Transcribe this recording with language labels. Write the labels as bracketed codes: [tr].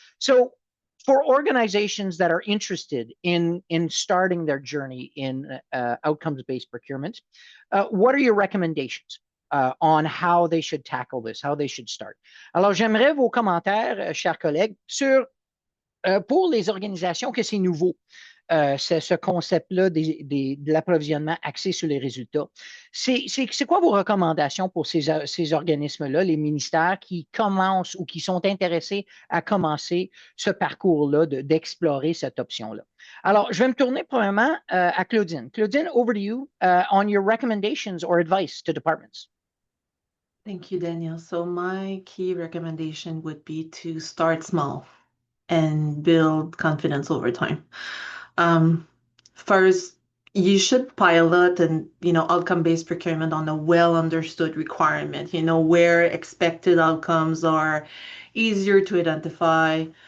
[en] So for organizations that are interested in starting their journey in outcomes-based procurement, what are your recommendations on how they should tackle this, how they should start? [fr] Alors, j'aimerais vos commentaires, chers collègues, pour les organisations que c'est nouveau. C'est ce concept-là de l'approvisionnement axé sur les résultats. C'est quoi vos recommandations pour ces organismes-là, les ministères qui commencent ou qui sont intéressés à commencer ce parcours-là d'explorer cette option-là? Alors, je vais me tourner premièrement à Claudine. [en] Claudine, over to you on your recommendations or advice to departments. Thank you, Daniel. So my key recommendation would be to start small and build confidence over time. First, you should pilot and outcome-based procurement on a well-understood requirement, where expected outcomes are easier to identify.